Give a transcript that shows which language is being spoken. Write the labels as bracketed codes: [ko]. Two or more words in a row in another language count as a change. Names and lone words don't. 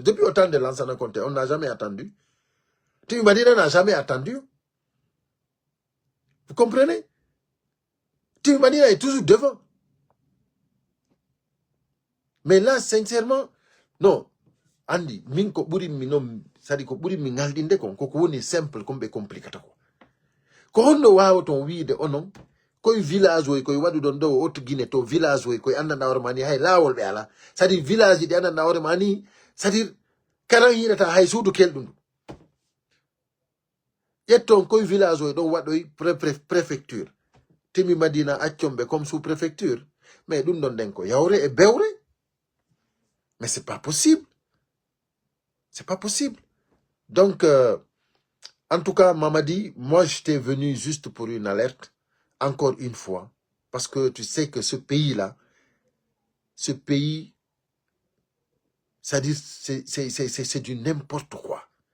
[fr] Depuis autant de Lansana Conté, on n'a jamais attendu. Timi Madina n'a jamais attendu. Vous comprenez? Timi Madina est toujours devant. Mais là, sincèrement, non. Andy, [ff] minko buri minom sadi ko buri mi ngaldinde ko woni simple ko be complicata ko hondo wawo ton wiide onon koye village o koye wadu don do o to Guinée to village o koye andanda hore mani hay lawol be ala sadi village di andanda hore mani sadi karan yidata hay suudu keldum yetton koye village o don wado préfecture Timi Madina accombe [fr] comme sous préfecture [ff] mais dum don den ko yawre e bewre [fr] mais c'est pas possible. C'est pas possible. Donc, en tout cas, Mamadi, moi, j'étais venu juste pour une alerte, encore une fois, parce que tu sais que ce pays-là, ce pays, c'est-à-dire, c'est du n'importe quoi.